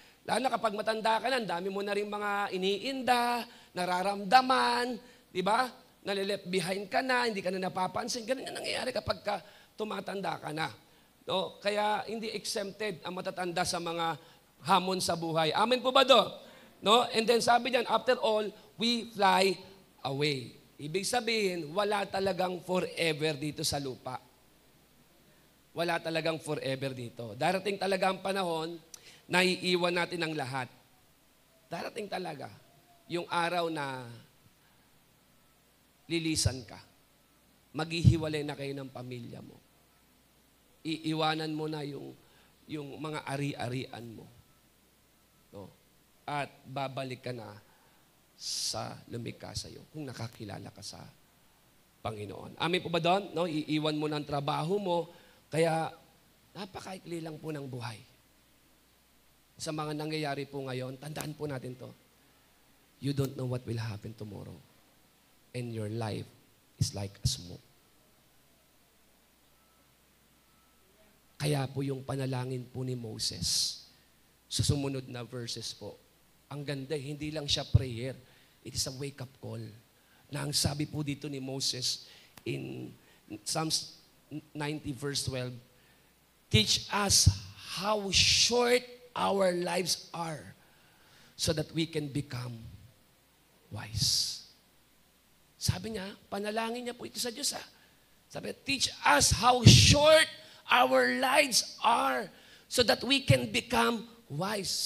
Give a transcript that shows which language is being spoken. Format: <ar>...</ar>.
<tl>Lalo na kapag matanda ka na, dami mo na rin mga iniinda, nararamdaman, di ba? Nalileft behind ka na, hindi ka na napapansin. Ganun yung nangyayari kapag tumatanda ka na. No? Kaya hindi exempted ang matatanda sa mga hamon sa buhay. Amen po ba doon? No?</tl> <en>And then</en> <tl>sabi diyan,</tl> <en>after all, we fly away.</en> <tl>Ibig sabihin, wala talagang forever dito sa lupa. Wala talagang forever dito. Darating talaga ang panahon na iiwan natin ang lahat. Darating talaga yung araw na lilisan ka. Maghihiwalay na kayo ng pamilya mo. Iiwanan mo na yung mga ari-arian mo. No? At babalik ka na sa lumikha sa iyo kung nakakilala ka sa Panginoon. Amin po ba doon? No? Iiwan mo ng trabaho mo. Kaya napakaikli lang po ng buhay. Sa mga nangyayari po ngayon, tandaan po natin to.</tl> <en>You don't know what will happen tomorrow. And your life is like a smoke.</en> <tl>Kaya po yung panalangin po ni Moses, sa sumunod na verses po, ang ganda, hindi lang siya prayer.</tl> <en>It is a wake-up call.</en> <tl>Na ang sabi po dito ni Moses</tl> <en>in Psalms 90 verse 12, teach us how short our lives are so that we can become wise.</en> <tl>Sabi niya, panalangin niya po ito sa Diyos. Sabi,</tl> <en>teach us how short our lives are so that we can become wise.</en>